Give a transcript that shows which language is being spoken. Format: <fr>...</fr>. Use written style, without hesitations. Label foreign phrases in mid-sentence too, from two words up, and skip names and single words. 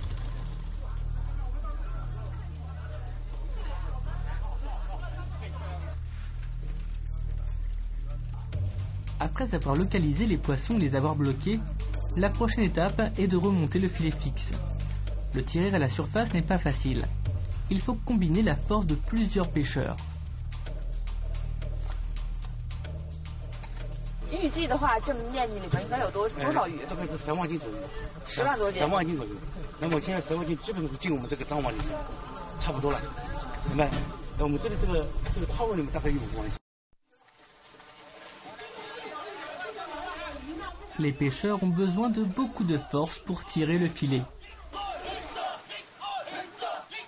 <fr>Après avoir localisé les poissons et les avoir bloqués, la prochaine étape est de remonter le filet fixe. Le tirer à la surface n'est pas facile. Il faut combiner la force de plusieurs pêcheurs.</fr> <zh>预计的话，这面积里面应该有多少鱼？大概是3万斤左右，10万多斤。 3万斤左右。那么现在10万斤基本都进我们这个脏网里面，差不多了，明白？我们这个套路里面大概有5万斤。</zh> <fr>Les pêcheurs ont besoin de beaucoup de force pour tirer le filet.</fr>